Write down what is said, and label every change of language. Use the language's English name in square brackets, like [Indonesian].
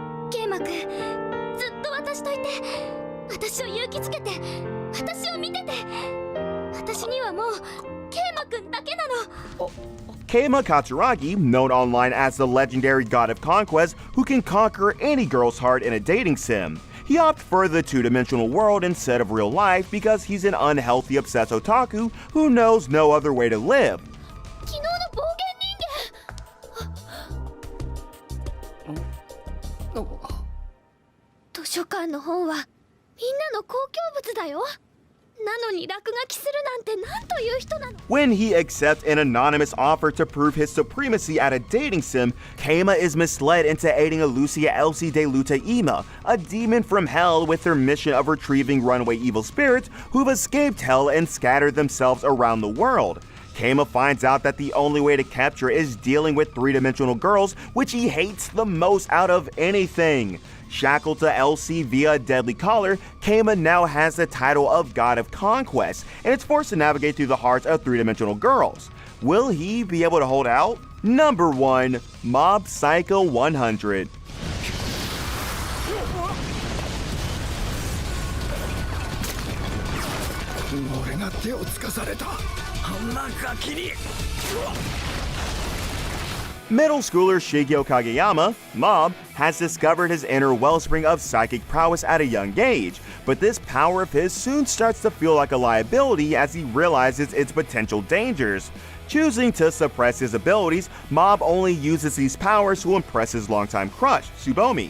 [Japanese] ケイマくんずっと私といて私を勇気つけて私を見てて私にはもうケイマくんだけなの [English] Keima Katsuragi, known online as the legendary god of conquest who can conquer any girl's heart in a dating sim. He opted for the two-dimensional world instead of real life because he's an unhealthy obsessed otaku who knows no other way to live. [Japanese] 昨日の暴言人間図書館の本はみんなの公共物だよなのに落書きするなんてなんという人なの [English] When he accepts an anonymous offer to prove his supremacy at a dating sim, Keima is misled into aiding a Lucia Elsie de Luta Ima, a demon from hell with her mission of retrieving runaway evil spirits who've escaped hell and scattered themselves around the world. Keima finds out that the only way to capture is dealing with three-dimensional girls, which he hates the most out of anything. Shackled to Elsie via a deadly collar, Keima now has the title of God of Conquest, and is forced to navigate through the hearts of three-dimensional girls. Will he be able to hold out? Number 1, Mob Psycho 100. [Japanese] 俺が手をつかされたあんなガキに [English] Middle schooler Shigeo Kageyama, Mob, has discovered his inner wellspring of psychic prowess at a young age, but this power of his soon starts to feel like a liability as he realizes its potential dangers. Choosing to suppress his abilities, Mob only uses these powers to impress his longtime crush, Tsubomi.